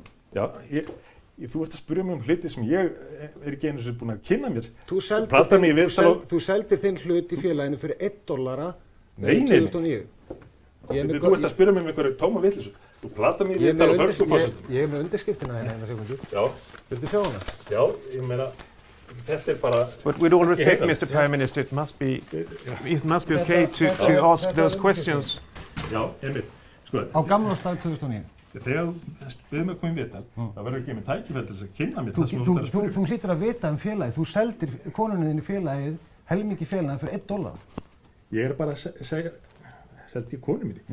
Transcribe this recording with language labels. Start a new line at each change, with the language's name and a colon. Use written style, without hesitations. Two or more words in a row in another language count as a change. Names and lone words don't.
Icelandic: Já, þú ert að spyrja mig um hluti sem ég er ekki einu sem búin að kynna mér. Þú seldir þinn hlut í félaginu fyrir $1 2009. Þú ert að spyrja mig um einhverju tóma vitleysu. Þú platar mér í viðtal á försku forsetum. Ég er með undirskriftina hérna sekundur. Já. Viltu sjá hana? Já, ég meina, þetta er bara...
English: But with all respect, Mr. Prime Minister, it must be okay to ask those questions.
Icelandic: Já, einmitt. Sko, á gamlársdag 2009. Þegar þú byrðum að koma í viðtal, þá verður ekki með tækifæri til þess að kynna mér það sem þú ætlar að spyrja. Þú hlýtur að vita um félagið. Þú seldir konunni þinni félagið, helmingi félagið fyrir $1. Ég er bara að segja, seldi ég konu minni.